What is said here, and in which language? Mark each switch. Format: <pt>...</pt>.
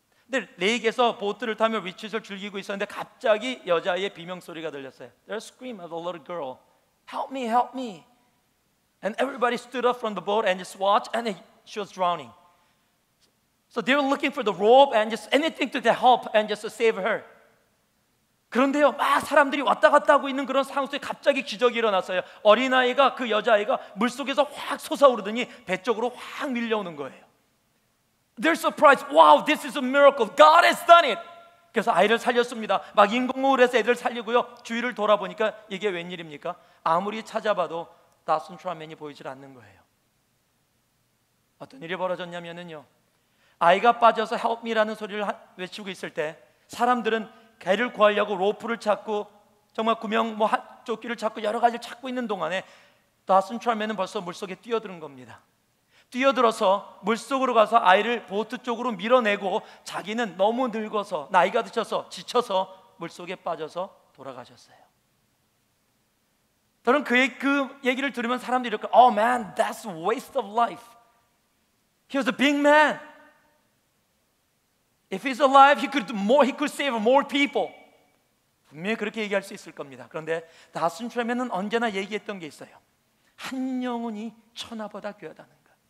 <ko>근데 레이크에서 보트를 타며 리트릿을 즐기고 있었는데 갑자기 여자의 비명소리가 들렸어요.</ko> <en>There's a scream of a little girl. Help me, help me. And everybody stood up from the boat and just watched, and she was drowning. So they were looking for the rope and just anything to help and just to save her.</en> <ko>그런데요, 막 사람들이 왔다 갔다 하고 있는 그런 상황 속에 갑자기 기적이 일어났어요. 어린아이가, 그 여자아이가 물속에서 확 솟아오르더니 배 쪽으로 확 밀려오는 거예요.</ko> <en>They're surprised. Wow, this is a miracle. God has done it.</en> <ko>그래서 아이를 살렸습니다. 막 인공호흡을 해서 애들 살리고요, 주위를 돌아보니까 이게 웬일입니까? 아무리 찾아봐도 다슨 트럼맨이 보이질 않는 거예요. 어떤 일이 벌어졌냐면요, 아이가 빠져서</ko> <en>help me</en> <ko>라는 소리를 외치고 있을 때 사람들은 개를 구하려고 로프를 찾고 정말 구명 조끼를 찾고 여러 가지를 찾고 있는 동안에 다슨 트럼맨은 벌써 물속에 뛰어드는 겁니다. 뛰어들어서 물속으로 가서 아이를 보트 쪽으로 밀어내고 자기는 너무 늙어서 나이가 드셔서 지쳐서 물속에 빠져서 돌아가셨어요. 저는 그 얘기를 들으면 사람들이 이렇게</ko> <en>Oh man, that's a waste of life. He was a big man. If he's alive, he could save more people.</en> <ko>분명히 그렇게 얘기할 수 있을 겁니다. 그런데 다슨 트럼맨은 언제나 얘기했던 게 있어요. 한 영혼이 천하보다 귀하다는 거예요.</ko>